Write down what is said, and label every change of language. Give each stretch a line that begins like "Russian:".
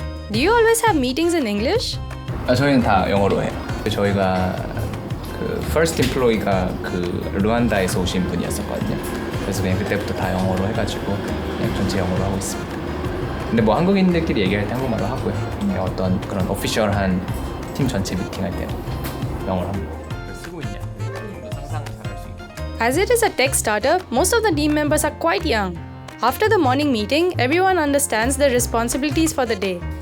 English: Do you always have meetings in English?
Korean: 저희는 다 영어로 해요. 저희가 그
English: first employee
Korean: 가 그 루안다에서 오신 분이었었거든요. 그래서 그냥 그때부터 다 영어로 해가지고 그냥 전체 영어로 하고 있습니다. 근데 뭐 한국인들끼리 얘기할 때 한국말로 하고요. 어떤 그런 오피셜한 팀 전체 미팅할 때는 영어로 합니다.
English: As it is a tech startup, most of the team members are quite young. After the morning meeting, everyone understands their responsibilities for the day.